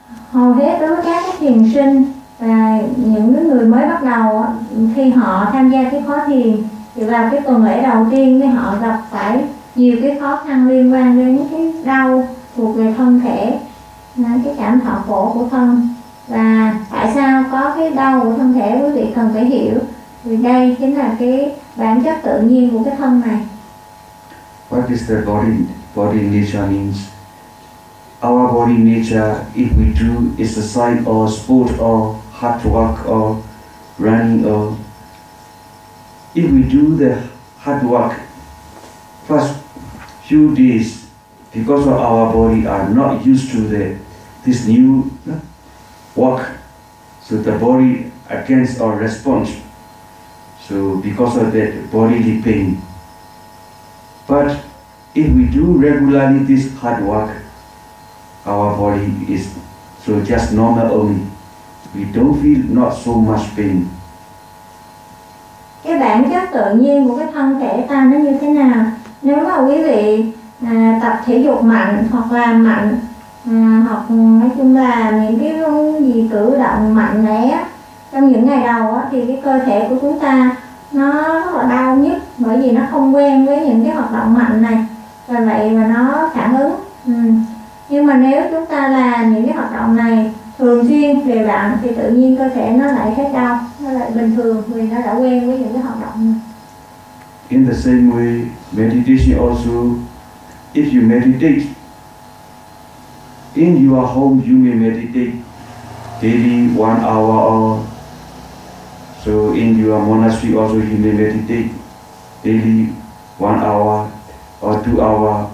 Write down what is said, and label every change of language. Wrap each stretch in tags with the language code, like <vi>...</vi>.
<vi>Hầu hết đối với các thiền sinh và những người mới bắt đầu khi họ tham gia cái khóa thiền thì vào cái tuần lễ đầu tiên thì họ gặp phải nhiều cái khó khăn liên quan đến cái đau thuộc về thân thể, cái cảm thọ khổ của thân. Và tại sao có cái đau của thân thể quý vị cần phải hiểu, vì đây chính là cái bản chất tự nhiên của cái thân này.</vi> <en>What is the body nature means? Our body nature, if we do exercise or sport or hard work or running or if we do the hard work first few days, because of our body are not used to the this new work, so the body against or response, so because of that bodily pain. But if we do regularly this hard work, our body is so just normal only. We don't feel not so much pain.</en> <vi>Cái bản chất tự nhiên của cái thân thể ta nó như thế nào? Nếu mà quý vị tập thể dục mạnh hoặc là mạnh hoặc nói chung là những cái gì cử động mạnh mẽ trong những ngày đầu thì cái cơ thể của chúng ta nó rất là đau nhức, bởi vì nó không quen với những cái hoạt động mạnh này, và vậy mà nó phản ứng. Nhưng mà nếu chúng ta làm những cái hoạt động này thường xuyên về bạn thì tự nhiên cơ thể nó lại hết đau, nó lại bình thường vì nó đã quen với những cái hoạt động này.</vi> <en>In the same way, meditation also, if you meditate in your home, you may meditate daily 1 hour or so. In your monastery also, you may meditate daily 1 hour or 2 hours.</en>